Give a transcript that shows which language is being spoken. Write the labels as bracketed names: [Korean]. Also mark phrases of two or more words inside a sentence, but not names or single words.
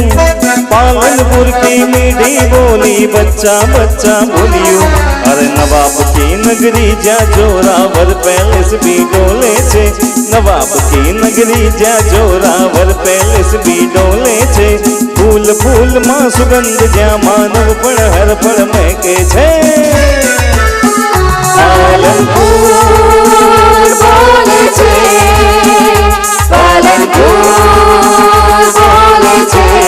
[Hindi] पालनपुर की मीठी बोली बच्चा बच्चा बोलियो. अरे नवाब की नगरी जा जोरावर पैलेस भी [Gujarati] ડોલે છે. [Hindi] नवाब की नगरी जा जोरावर पैलेस भी [Gujarati] ડોલે છે. फूल ફૂલમાં સુગંધ જ્યાં માનવ પણ હર પળ મહેકે છે પાલનપુર બોલે છે પાલનપુર બોલે છે